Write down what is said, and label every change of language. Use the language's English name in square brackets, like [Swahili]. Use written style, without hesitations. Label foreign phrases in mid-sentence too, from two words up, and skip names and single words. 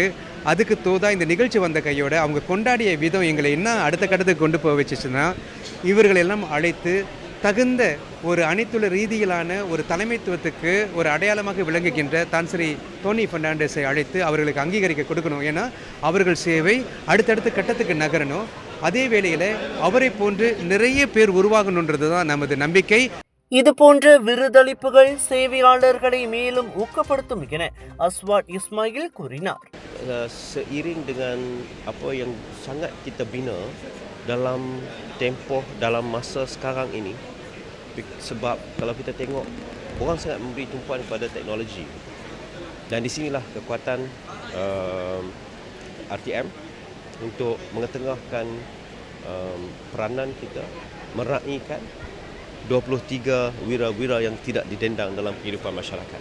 [Tamil] அதுக்கு தோதா இந்த நிகழ்ச்சி வந்த கையோட அவங்க கொண்டாடிய விதம் எங்களை என்ன அடுத்த கட்டத்துக்கு கொண்டு போக வச்சுச்சுன்னா, இவர்களெல்லாம் அழைத்து தகுந்த ஒரு அனைத்துள்ள ரீதியிலான ஒரு தலைமைத்துவத்துக்கு ஒரு அடையாளமாக விளங்குகின்ற தான்ஸ்ரீ தோனி பெர்னாண்டஸை அழைத்து அவர்களுக்கு அங்கீகரிக்க கொடுக்கணும். ஏன்னா அவர்கள் சேவை அடுத்தடுத்த கட்டத்துக்கு நகரணும். அதே வேளையில் அவரை போன்று நிறைய பேர் உருவாகணுன்றது தான் நமது நம்பிக்கை. இதுபோன்ற விருதளிப்புகள் சேவையாளர்களை மேலும் ஊக்கப்படுத்தும் என அஸ்வாட் இஸ்மாயில் கூறினார். [Malay] Seiring dengan apa yang sangat kita bina dalam tempoh dalam masa sekarang ini, sebab kalau kita tengok orang sangat memberi tumpuan kepada teknologi, dan di sinilah kekuatan RTM untuk mengetengahkan peranan kita meraihkan 23 wira-wira yang tidak didendang dalam kehidupan masyarakat.